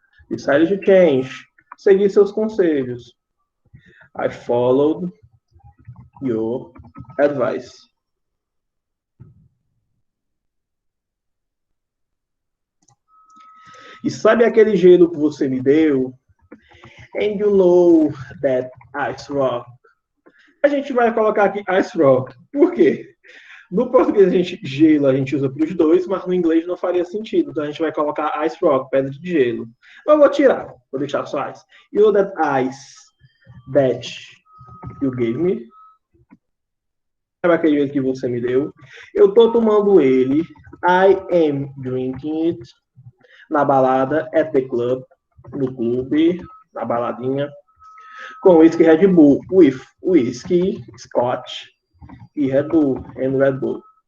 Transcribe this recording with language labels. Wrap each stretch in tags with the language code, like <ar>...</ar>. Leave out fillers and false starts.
<en>Decided to change.</en> <pt>Seguir seus conselhos.</pt> <en>I followed your advice.</en> <pt>E sabe aquele gelo que você me deu?</pt> <en>And you know that ice rock.</en> <pt>A gente vai colocar aqui</pt> <en>ice rock.</en> <pt>Por quê? No português, gelo a gente usa para os dois, mas no inglês não faria sentido. Então a gente vai colocar</pt> <en>ice rock,</en> <pt>pedra de gelo. Eu vou tirar, vou deixar só ice.</pt> <en>You know that ice that you gave me?</en> <pt>Sabe aquele gelo que você me deu? Eu tô tomando ele.</pt> <en>I am drinking it.</en> <pt>Na balada,</pt> <en>at the club.</en> <pt>No clube, na baladinha. Com whisky Red Bull.</pt> <en>With whisky, Scotch e Red Bull. And Red Bull.</en>